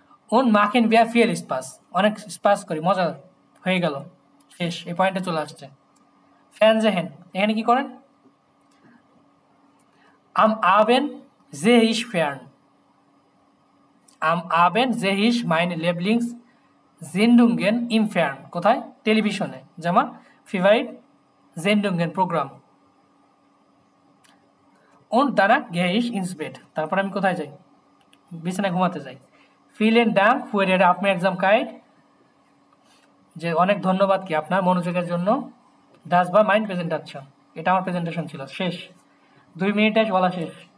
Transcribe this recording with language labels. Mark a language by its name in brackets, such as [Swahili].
[German] und machen wir viel Spaß, [Bangla] অনেক SPAS করি, মজা হয়ে গেল, শেষ, এই পয়েন্টে চলে আসছে। [German] Fernsehen [Bangla] এখানে কি করেন, [German] am Abend sehe ich fern, am Abend sehe ich meine Lieblingssendungen im Fern, [Bangla] কোথায়, টেলিভিশনে, যেমন favourite [German] Sendungen প্রোগ্রাম। und danach gehe ich ins Bett, [Bangla] তারপর আমি কোথায় যাই, বিছানায় ঘুমাতে যাই। [German] vielen Dank für Ihre Aufmerksamkeit, [Bangla] যে অনেক ধন্যবাদ কি আপনার মনোযোগের জন্য। [German] das war mein Präsentation, [Bangla] এটা আমার প্রেজেন্টেশন ছিল, শেষ, 2 মিনিটে বলা শেষ।